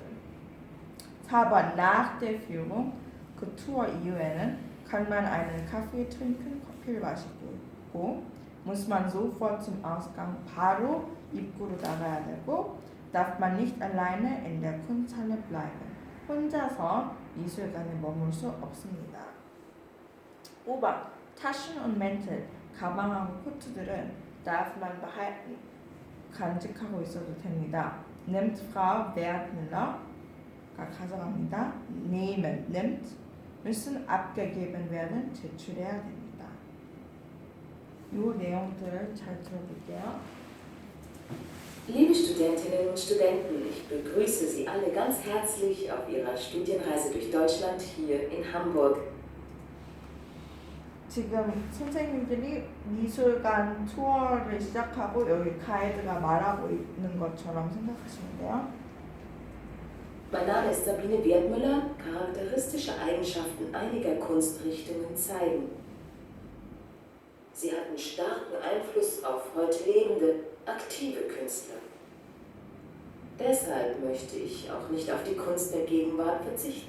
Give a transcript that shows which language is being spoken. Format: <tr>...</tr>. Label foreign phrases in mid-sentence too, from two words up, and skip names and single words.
<ko>4번.</ko> <de>Nach der Führung,</de> <ko>그 투어 이후에는</ko> <de>kann man einen Kaffee trinken,</de> <ko>커피를 마시고</ko> <de>muss man sofort zum Ausgang,</de> <ko>바로 입구로 나가야 되고</ko> <de>darf man nicht alleine in der Kunsthalle bleiben,</de> <ko>혼자서 미술관에 머물 수 없습니다. 5번.</ko> <de>Taschen und Mäntel,</de> <ko>가방하고 코트들은</ko> <de>darf man behalten,</de> <ko>간직하고 있어도 됩니다.</ko> <de>Nimmt Frau Wertmüller가 가져갑니다. Nehmen, nimmt, müssen abgegeben werden,</de> <ko>제출해야 됩니다. 이 내용들을 잘 들어볼게요.</ko> <de>Liebe Studentinnen und Studenten, ich begrüße Sie alle ganz herzlich auf Ihrer Studienreise durch Deutschland hier in Hamburg.</de> <ko>지금 선생님들이 미술관 투어를 시작하고 여기 가이드가 말하고 있는 것처럼 생각하시면 돼요.</ko> <de>Mein Name ist Sabine Wertmüller. Charakteristische Eigenschaften einiger Kunstrichtungen zeigen. Sie hatten starken Einfluss auf heute lebende, aktive Künstler. Deshalb möchte ich auch nicht auf die Kunst der Gegenwart verzichten.</de>